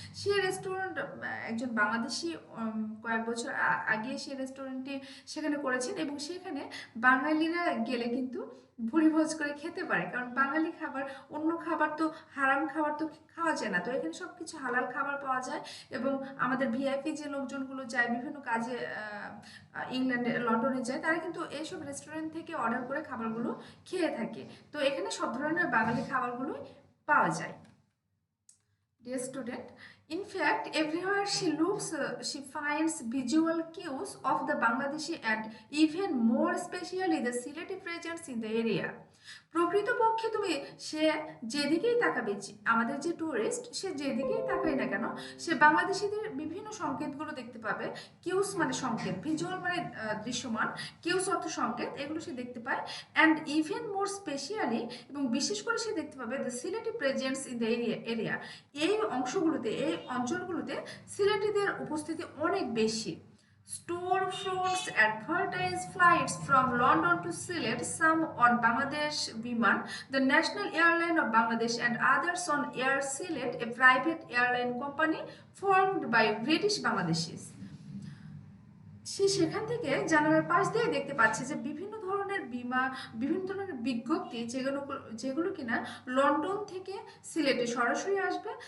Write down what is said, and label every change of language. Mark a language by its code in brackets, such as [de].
[bn] সেই রেস্টুরেন্ট একজন বাংলাদেশি কয়েক বছর আগে সেই রেস্টুরেন্টটি সেখানে করেছেন, এবং সেখানে বাঙালিরা গেলে কিন্তু ভুরিভোজ করে খেতে পারে, কারণ বাঙালি খাবার, অন্য খাবার তো হারাম খাবার তো খাওয়া যায় না। তো এখানে সব কিছু হালাল খাবার পাওয়া যায়, এবং আমাদের ভিআইপি যে লোকজনগুলো যায় বিভিন্ন কাজে ইংল্যান্ডে লন্ডনে যায়, তারা কিন্তু এইসব রেস্টুরেন্ট থেকে অর্ডার করে খাবারগুলো খেয়ে থাকে। তো এখানে সব ধরনের বাঙালি খাবারগুলোই পাওয়া যায়। [en] Dear student, in fact, everywhere she looks, she finds visual cues of the Bangladeshi and even more especially the Sylheti presence in the area. [bn] প্রকৃতপক্ষে তুমি সে যেদিকেই তাকাবে, আমাদের যে টুরিস্ট সে যেদিকেই তাকাই না কেন, সে বাংলাদেশিদের বিভিন্ন সংকেতগুলো দেখতে পাবে। কিউস মানে সংকেত, ভিজুয়াল মানে দৃশ্যমান, কিউস অর্থ সংকেত, এগুলো সে দেখতে পায়। [en] and even more specially, [bn] এবং বিশেষ করে সে দেখতে পাবে [en] The Sylheti presence in the area. [bn] এই অংশগুলোতে, এই অঞ্চলগুলোতে সিলেটিদের উপস্থিতি অনেক বেশি। [en] Storefronts advertise flights from London to Sylhet, some on Bangladesh Biman, the national airline of Bangladesh, and others on Air Sylhet, a private airline company formed by British Bangladeshis. [bn] সে সেখান থেকে জানালার পাশ দিয়ে দেখতে পাচ্ছে যে বিভিন্ন ধরনের বিভিন্ন ধরনের বিজ্ঞপ্তি, যেগুলো কিনা লন্ডন থেকে সিলেটে সরাসরি আসবে।